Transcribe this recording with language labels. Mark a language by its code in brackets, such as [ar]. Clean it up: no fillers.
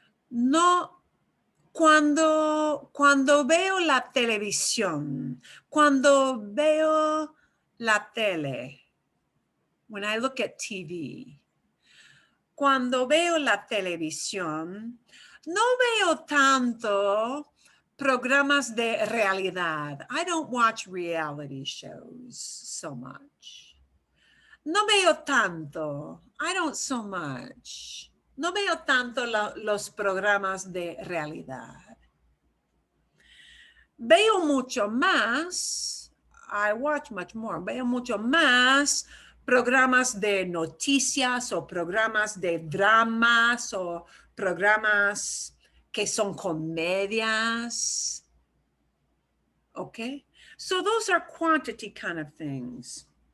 [es] No, cuando veo la televisión, cuando veo la tele, [en] when I look at TV, [es] cuando veo la televisión, no veo tanto programas de realidad. [en] I don't watch reality shows so much. [es] No veo tanto. [en] I don't so much. [es] No veo tanto los programas de realidad. Veo mucho más. [en] I watch much more. [es] Veo mucho más programas de noticias o programas de dramas o programas que son comedias. [en] Okay? So those are quantity kind of things.